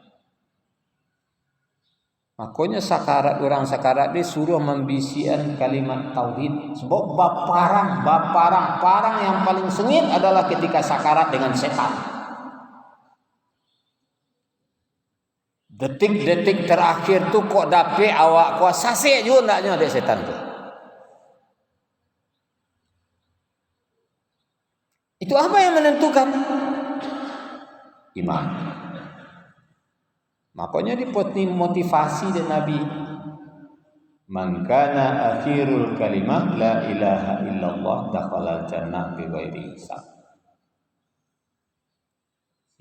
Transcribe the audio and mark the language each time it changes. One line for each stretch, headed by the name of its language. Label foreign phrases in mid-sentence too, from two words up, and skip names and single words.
Indonesian: Makanya orang sakarat disuruh membisikan kalimat tauhid. Sebab parang yang paling sengit adalah ketika sakarat dengan setan.
Minangkabau: Detik-detik terakhir tu kok dapet awak kuasa sasek juga ndaknya ada setan tu.
Indonesian: Itu apa yang menentukan? Iman. Makanya dimotivasi dari Nabi.
Arabic: من كان آخر كلمة لا إله إلا الله دخل الجنة بغير حساب.